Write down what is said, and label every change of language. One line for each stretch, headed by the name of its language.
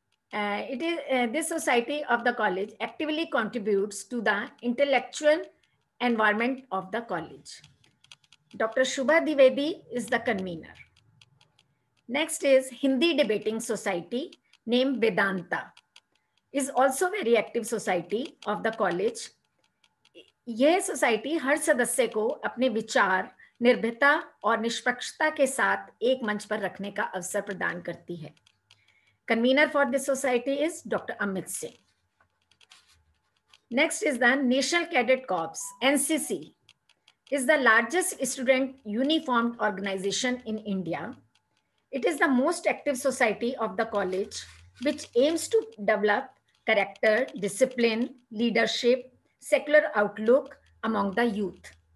English: This society of the college actively contributes to the intellectual environment of the college. Dr. Shubha Dwivedi is the convener. Next is Hindi Debating Society named Vedanta. Is also very active society of the college.
Hindi: यह society हर सदस्य को अपने विचार निर्भीकता और निष्पक्षता के साथ एक मंच पर रखने का अवसर प्रदान करती है.
English: Convener for this society is Dr. Amit Singh. Next is the National Cadet Corps, NCC, is the largest student uniformed organization in India. It is the most active society of the college, which aims to develop character, discipline, leadership, secular outlook among the youth.